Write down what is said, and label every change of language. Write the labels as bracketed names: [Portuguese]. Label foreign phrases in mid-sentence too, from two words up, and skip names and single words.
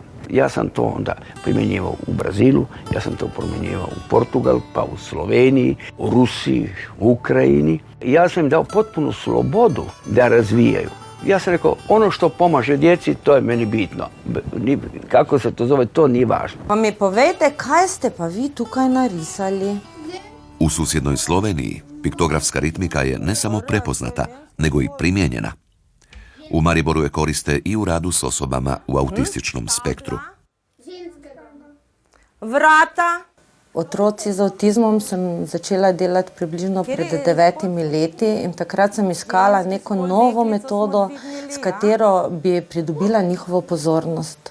[Croatian] Ja sam to onda primjenjivao u Brazilu, ja sam to primjenjivao u Portugalu, pa u Sloveniji, u Rusiji, u Ukrajini. Ja sam im dao potpunu slobodu da razvijaju. Ja sam rekao, ono što pomaže djeci, to je meni bitno. Kako se to zove, to nije važno. [Slovenian] Pa mi povejte, kaj ste pa vi tukaj narisali? [Croatian] U susjednoj Sloveniji piktografska ritmika je ne samo prepoznata, nego i primijenjena. U Mariboru je koriste i u radu s osobama u autističnom spektru. Vrata. [Slovenian] Otroci z avtizmom sem začela delati približno pred 9 leti in takrat sem iskala neko novo metodo, s katero bi pridobila njihovo pozornost.